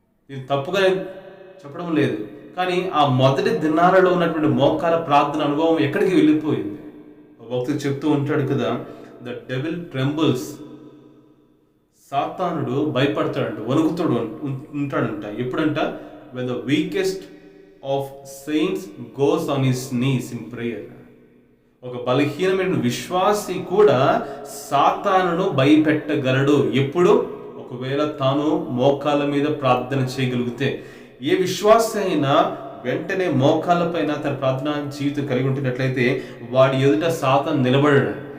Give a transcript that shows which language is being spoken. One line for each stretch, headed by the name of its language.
Telugu: ఇది తప్పుగా చెప్పడం లేదు, కానీ ఆ మొదటి దినాలలో ఉన్నటువంటి మోకాల ప్రార్థన అనుభవం ఎక్కడికి వెళ్ళిపోయింది? భక్తుడు చెప్తూ ఉంటాడు కదా,
English: The devil trembles.
Telugu: సాతానుడు భయపడతాడంట, వణుకుతాడు ఉంటాడంట. ఎప్పుడంట?
English: when the weakest of saints goes on his knees in prayer.
Telugu: ఒక బలహీనమైన విశ్వాసి కూడా సాతానును భయపెట్టగలడు. ఎప్పుడు? ఒకవేళ తాను మోకాళ్ళ మీద ప్రార్థన చేయగలిగితే. ఏ విశ్వాసి అయినా వెంటనే మోకాళ్ళ పైన తన ప్రార్థన జీవితం కలిగి ఉంటున్నట్లయితే వాడి ఎదుట సాతాను నిలబడడు.